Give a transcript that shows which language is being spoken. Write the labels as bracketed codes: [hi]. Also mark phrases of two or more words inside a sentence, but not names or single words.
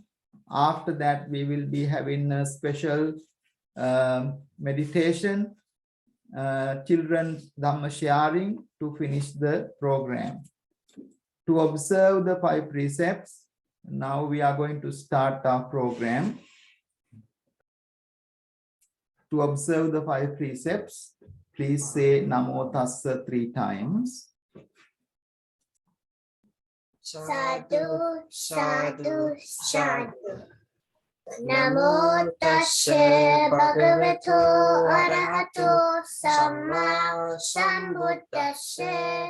[en] After that, we will be having a special meditation, children's Dhamma sharing to finish the program. To observe the 5 precepts, now we are going to start our program. To observe the 5 precepts, please say [pi] Namo Tassa [en] 3 times. [pi] Sadhu, sadhu, sadhu. Namo tassa bhagavato arahato samma sambuddhassa.